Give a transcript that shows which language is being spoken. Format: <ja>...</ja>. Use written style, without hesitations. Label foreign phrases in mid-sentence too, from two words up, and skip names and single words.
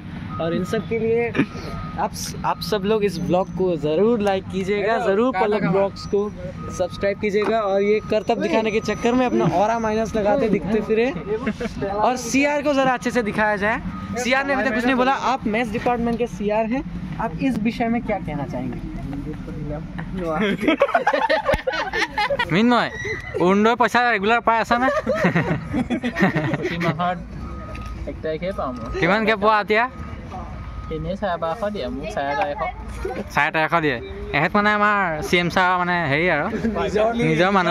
<hi>और इन सब के लिए आप सब लोग इस ब्लॉग को ज़रूर लाइक कीजिएगा, ज़रूर पल्लव ब्लॉग्स को सब्सक्राइब कीजिएगा। और ये करतब दिखाने के चक्कर में अपना</hi> <en>aura minus</en> <hi>लगाते दिखते फिरे। और CR को ज़रा अच्छे से दिखाया जाए। सीआर ने अभी तक कुछ नहीं बोला। आप</hi> <en>maths department</en> <hi>के सीआर हैं, आप इस विषय में क्या कहना चाहेंगे?</hi> <as>মিন্ময় অৰুণোদয় পইচা ৰেগুলাৰ পাই আছা নে? প্ৰতি মাহত 1 তাৰিখে পাওঁ মই। কিমানকৈ পোৱা এতিয়া? এনেই 1250 দিয়ে মোক 1350। 1350 দিয়ে। এহেঁত মানে আমাৰ CM ছাৰ মানে হেৰি আৰু নিজৰ মানুহ।</as>